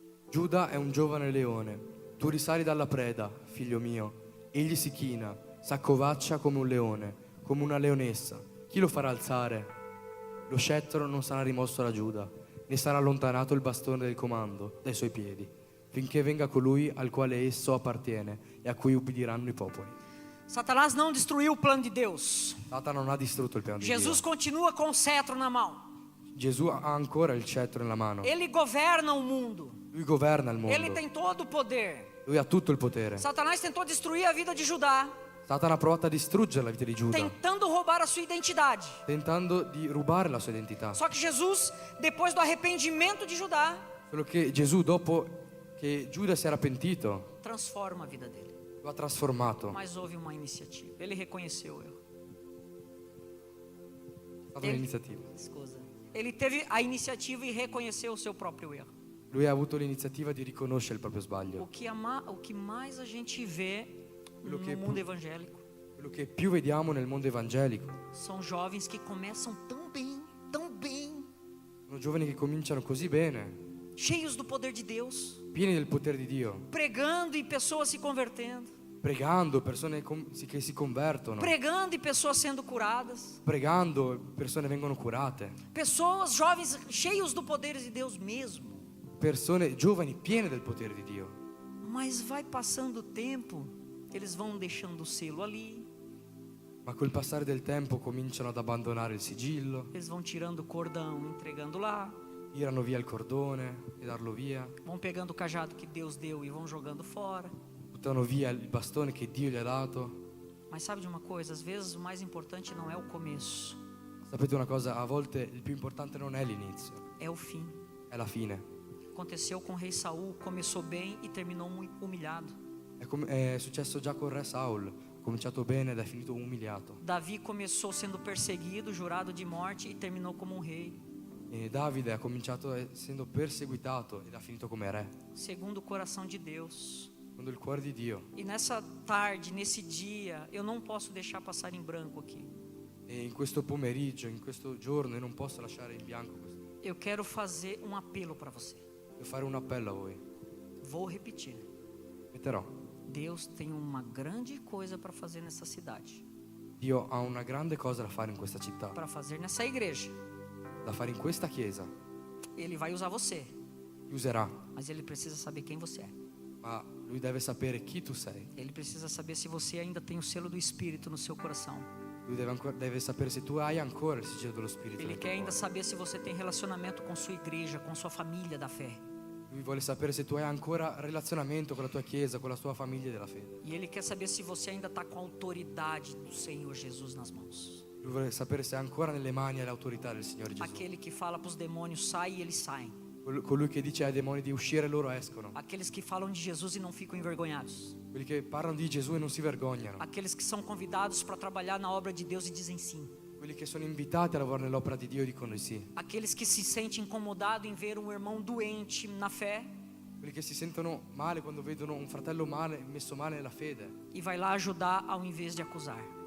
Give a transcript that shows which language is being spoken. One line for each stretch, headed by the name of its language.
Italian: Giuda è un giovane leone, tu risali dalla preda, figlio mio, egli si china, s'accovaccia come un leone, come una leonessa, chi lo farà alzare? Lo scettro non sarà rimosso da Giuda, né sarà allontanato il bastone del comando dai suoi piedi, finché venga colui al quale esso appartiene e a cui ubbidiranno i popoli.
Portuguese: Satanás não destruiu o plano de Deus.
Italian: Satana non ha distrutto il piano di
Portuguese: Jesus
Italian: Dio.
Portuguese: continua com o cetro na mão.
Italian: Gesù ha ancora il cetro nella mano.
Portuguese: Ele governa o mundo.
Italian: Lui governa il mondo.
Portuguese: Ele tem todo o poder.
Italian: Lui ha tutto il potere.
Portuguese: Satanás tentou destruir a vida de Judá,
Italian: Satana ha provato a distruggere la vita di Giuda,
Portuguese: tentando roubar a sua identidade.
Italian: tentando di rubare la sua identità.
Portuguese: Só que Jesus, depois do arrependimento de Judá,
Italian: Solo che Gesù, dopo che Giuda si era pentito,
Portuguese: transforma a vida dele.
Italian: lo ha trasformato.
Portuguese: Mas houve uma iniciativa. Ele reconheceu o erro.
Italian: È stata un'iniziativa. Scusa.
Portuguese: Ele teve a iniciativa e reconheceu o seu próprio erro.
Italian: Lui ha avuto l'iniziativa di riconoscere il proprio
Portuguese: O
Italian: sbaglio.
Portuguese: que mais a gente vê
Italian: Quello
Portuguese: no
Italian: che-
Portuguese: mundo evangélico
Italian: Quello che più vediamo nel mondo evangelico
Portuguese: são jovens que começam tão bem,
Italian: sono giovani che cominciano così bene,
Portuguese: cheios do poder de Deus,
Italian: pieni del potere di Dio,
Portuguese: pregando e pessoas se convertendo,
Italian: pregando, persone che si convertono,
Portuguese: pregando e pessoas sendo curadas,
Italian: pregando, persone vengono curate,
Portuguese: pessoas jovens cheios do poder de Deus mesmo.
Italian: persone giovani piene del potere di Dio.
Portuguese: Mas vai passando o tempo, eles vão deixando o selo ali,
Italian: Ma col passare del tempo cominciano ad abbandonare il sigillo,
Portuguese: eles vão tirando o cordão, entregando lá,
Italian: tirano via il cordone e darlo via,
Portuguese: vão pegando o cajado que Deus deu e vão jogando fora.
Italian: buttano via il bastone che Dio gli ha dato.
Portuguese: Mas sabe de uma coisa? Às vezes o mais importante não é o começo,
Italian: Sapete una cosa? A volte il più importante non è l'inizio,
Portuguese: é o fim.
Italian: è la fine.
Portuguese: Aconteceu com o rei Saul, começou bem e terminou humilhado.
Italian: È successo già con re Saul, ha cominciato bene ed è finito umiliato.
Portuguese: Davi começou sendo perseguido, jurado de morte e terminou como um rei,
Italian: E Davide ha cominciato essendo perseguitato ed ha finito come re,
Portuguese: segundo o coração de Deus.
Italian: secondo il cuore di Dio.
Portuguese: E nessa tarde, nesse dia, eu não posso deixar passar em branco aqui.
Italian: E in questo pomeriggio, in questo giorno, io non posso lasciare in bianco questo.
Portuguese: Eu quero fazer um apelo para você.
Italian: Devo fare un appello a voi.
Portuguese: Vou repetir.
Italian: Metterò.
Portuguese: Deus tem uma grande coisa para fazer nessa cidade,
Italian: Dio ha una grande cosa da fare in questa città,
Portuguese: para fazer nessa igreja.
Italian: da fare in questa chiesa.
Portuguese: Ele vai usar você,
Italian: Ti userà,
Portuguese: mas ele precisa saber quem você é.
Italian: ma lui deve sapere chi tu sei.
Portuguese: Ele precisa saber se você ainda tem o selo do Espírito no seu coração.
Italian: Lui deve sapere se tu hai ancora il sigillo dello Spirito.
Portuguese: Ele
Italian: nel tuo
Portuguese: quer ainda
Italian: cuore.
Portuguese: saber se você tem relacionamento com sua igreja, com sua família da fé.
Italian: Lui vuole sapere se tu hai ancora relazionamento con la tua chiesa, con la tua famiglia della fede.
Portuguese: E ele quer saber se você ainda está com a autoridade do Senhor Jesus nas mãos.
Italian: Lui vuole sapere se hai ancora nelle mani e l'autorità del Signore Gesù.
Portuguese: Aquele que fala para os demônios, sai e eles saem.
Italian: Colui che dice ai demoni di uscire, loro escono.
Portuguese: Aqueles que falam de Jesus e não ficam envergonhados.
Italian: Quelli che parlano di Gesù e non si vergognano.
Portuguese: Aqueles que são convidados para trabalhar na obra de Deus e dizem sim.
Italian: Quelli che sono invitati a lavorare nell'opera di Dio dicono di sì.
Portuguese: Aqueles que se sentem incomodados em ver um irmão doente na fé
Italian: Quelli che si sentono male quando vedono un fratello messo male nella fede
Portuguese: e vai lá ajudar ao invés de acusar.